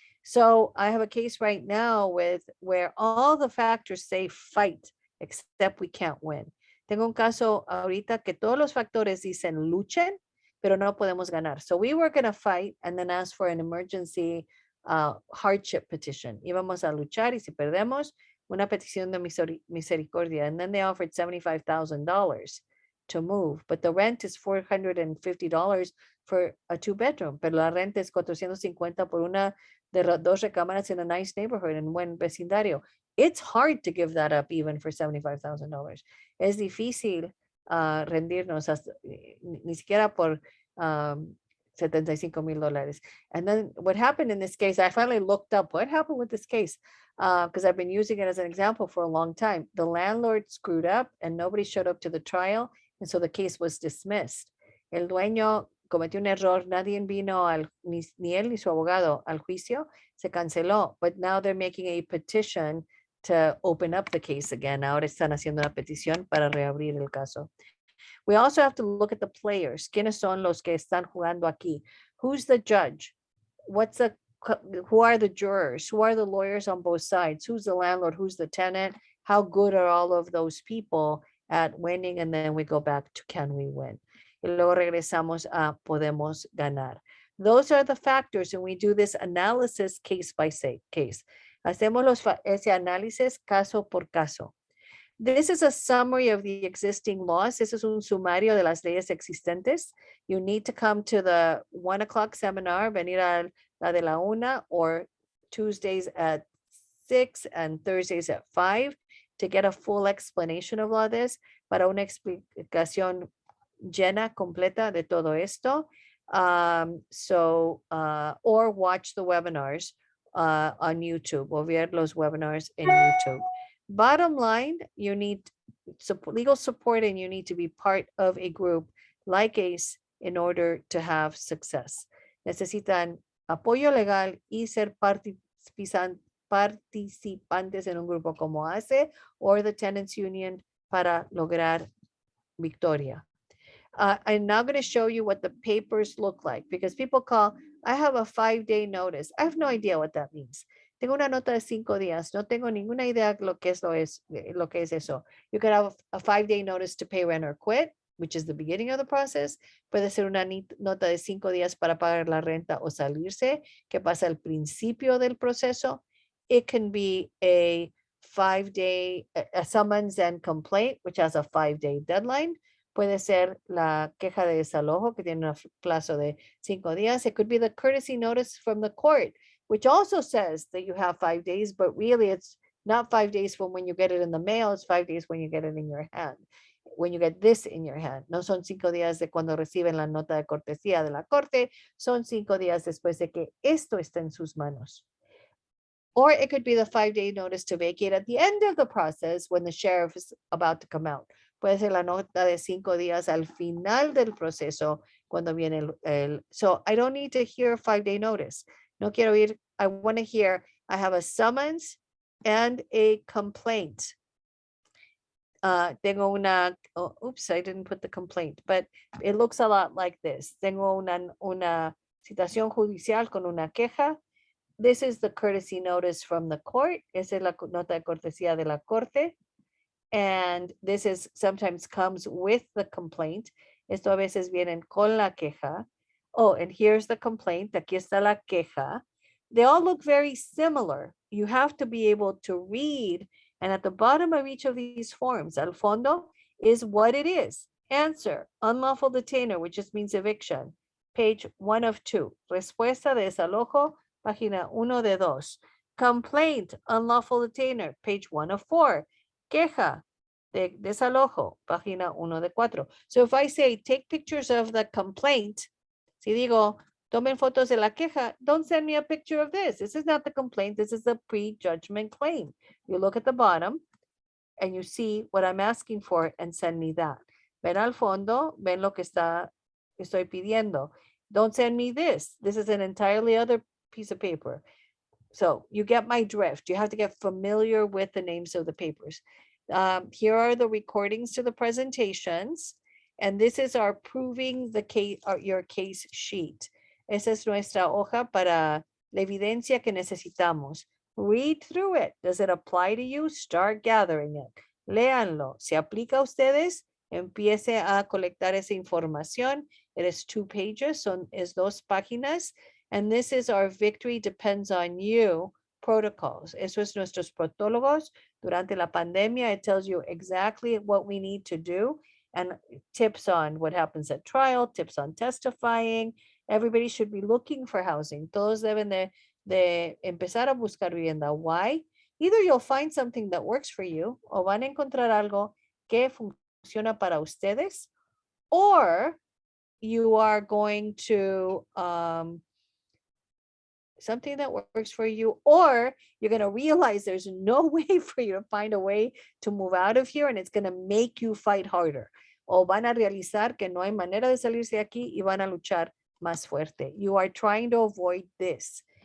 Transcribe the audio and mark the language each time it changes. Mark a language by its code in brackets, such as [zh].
[en] So I have a case right now where all the factors say fight, except we can't win. [es] Tengo un caso ahorita que todos los factores dicen luchen, pero no podemos ganar. [en] So we were going to fight and then ask for an emergency hardship petition. [es] Íbamos a luchar y si perdemos, una petición de misericordia. [en] And then they offered $75,000 to move, but the rent is $450 for a 2-bedroom, [es] pero la renta es $450 por una de 2 recámaras [en] in a nice neighborhood, [es] en buen vecindario. [en] It's hard to give that up even for $75,000. [es] Es difícil rendirnos ni siquiera por $75,000. [en] And then what happened in this case, I finally looked up what happened with this case because I've been using it as an example for a long time. The landlord screwed up and nobody showed up to the trial. And so the case was dismissed. [es] El dueño cometió un error, nadie vino, ni él ni su abogado al juicio, se canceló. [en] But now they're making a petition to open up the case again. [es] Ahora están haciendo una petición para reabrir el caso. [en] We also have to look at the players. [es] ¿Quiénes son los que están jugando aquí? [en] Who's the judge? Who are the jurors? Who are the lawyers on both sides? Who's the landlord? Who's the tenant? How good are all of those people at winning? And then we go back to can we win? [es] Y luego regresamos a podemos ganar. [en] Those are the factors, and we do this analysis case by case. [es] Hacemos ese análisis caso por caso. [en] This is a summary of the existing laws. This is [es] un sumario de las leyes existentes. [en] You need to come to the 1 o'clock seminar, [es] venir a la de la 1, [en] or Tuesdays at 6 and Thursdays at 5 to get a full explanation of all this, [es] para una explicación llena, completa de todo esto. [en] Or watch the webinars on YouTube, [es] o ver los webinars en YouTube. [en] Bottom line, you need legal support and you need to be part of a group like ACE in order to have success. [es] Necesitan apoyo legal y ser participantes en un grupo como ACE or the Tenants Union para lograr victoria. [en] I'm now going to show you what the papers look like, because people call, I have a 5-day notice. I have no idea what that means. [es] Tengo una nota de 5 días. No tengo ninguna idea lo que es eso. [en] You could have a 5-day notice to pay rent or quit, which is the beginning of the process. [es] Puede ser una nota de 5 días para pagar la renta o salirse, que pasa al principio del proceso. [en] It can be a 5-day summons and complaint, which has a 5-day deadline. [es] Puede ser la queja de desalojo, que tiene un plazo de 5 días. [en] It could be the courtesy notice from the court, which also says that you have 5 days, but really it's not 5 days from when you get it in the mail, it's 5 days when you get it in your hand, when you get this in your hand. [es] No son 5 días de cuando reciben la nota de cortesía de la corte, son 5 días después de que esto está en sus manos. [en] Or it could be the 5-day notice to vacate at the end of the process when the sheriff is about to come out. [es] Puede ser la nota de 5 días al final del proceso cuando viene [en] so I don't need to hear a 5-day notice. [es] No quiero ir, [en] I want to hear, I have a summons and a complaint. [es] Tengo una, [en] oops, I didn't put the complaint, but it looks a lot like this. [es] Tengo una citación judicial con una queja. [en] This is the courtesy notice from the court. [es] Esa es la nota de cortesía de la corte. [en] And this is sometimes comes with the complaint. [es] Esto a veces vienen con la queja. [en] Oh, and here's the complaint. [es] Aquí está la queja. [en] They all look very similar. You have to be able to read. And at the bottom of each of these forms, [es] al fondo, [en] is what it is. Answer, unlawful detainer, which just means eviction. Page 1 of 2. [es] Respuesta de desalojo, página 1 de 2. [en] Complaint, unlawful detainer, page 1 of 4. [es] Queja de desalojo, página 1 de 4. [en] So if I say, take pictures of the complaint, [es] si digo, tomen fotos de la queja, [en] don't send me a picture of this. This is not the complaint. This is the pre-judgment claim. You look at the bottom and you see what I'm asking for and send me that. [es] Ven al fondo, ven lo que estoy pidiendo. [en] Don't send me this. This is an entirely other piece of paper. So you get my drift. You have to get familiar with the names of the papers. Here are the recordings to the presentations. And this is our proving the case, your case sheet. [es] Esa es nuestra hoja para la evidencia que necesitamos. [en] Read through it. Does it apply to you? Start gathering it. [es] Léanlo. ¿Se aplica a ustedes? Empiece a colectar esa información. [en] It is 2 pages, [es] es 2 páginas. [en] And this is our victory depends on you protocols. [es] Eso es nuestros protólogos durante la pandemia. [en] It tells you exactly what we need to do and tips on what happens at trial, tips on testifying. Everybody should be looking for housing. [es] Todos deben de empezar a buscar vivienda. [en] Why? either you'll find something that works for you, [es] o van a encontrar algo que funciona para ustedes, [en] or you are going to something that works for you, or you're going to realize there's no way for you to find a way to move out of here, and it's going to make you fight harder. [es] O van a realizar que no hay manera de salirse de aquí y van a luchar más fuerte. [en] You are trying to avoid this.